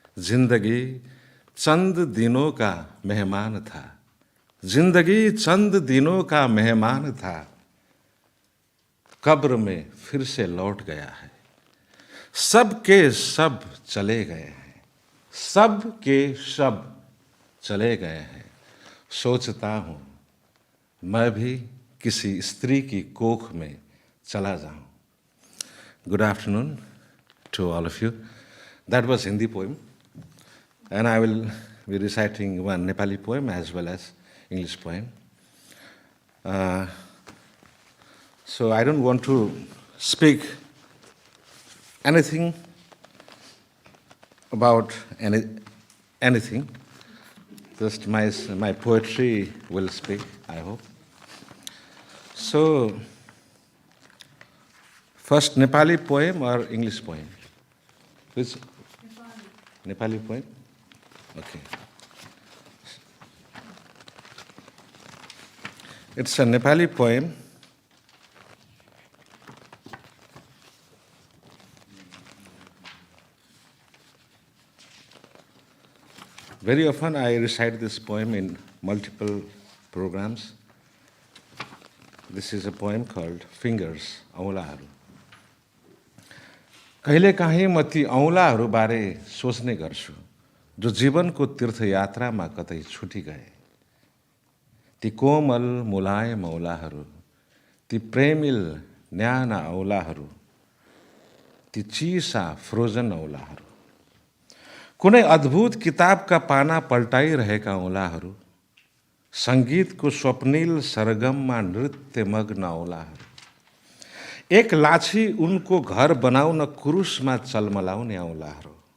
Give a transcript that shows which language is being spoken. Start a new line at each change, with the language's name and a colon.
Hindi: जिंदगी चंद दिनों का मेहमान था, जिंदगी चंद दिनों का मेहमान था, कब्र में फिर से लौट गया है। सब के सब चले गए हैं, सब के सब चले गए हैं। सोचता हूँ मैं भी किसी स्त्री की कोख में चला जाऊं।
English: Good afternoon to all of you. That was Hindi poem, and I will be reciting one Nepali poem as well as English poem. So I don't want to speak anything about anything. Just my poetry will speak, I hope. So, first Nepali poem or English poem? Which? Nepali poem? Okay. It's a Nepali poem. Very often I recite this poem in multiple programs. This is a poem called Fingers, औँलाहरू।
Nepali: कहिलेकाहीँ म ती औँलाहरूबारे सोच्ने गर्छु, जो जीवनको तीर्थयात्रामा कतै छुटी गए। ती कोमल मुलायम औँलाहरू, ती प्रेमिल न्याना औँलाहरू, ती चिसा फ्रोजन औँलाहरू, कुनै अद्भुत किताबका पाना पल्टाइरहेका औँलाहरू, सङ्गीतको स्वप्निल सरगममा नृत्यमग्न औँलाहरू, एक लाछी उनको घर बनाउन कुरुसमा चलमलाउने औँलाहरू,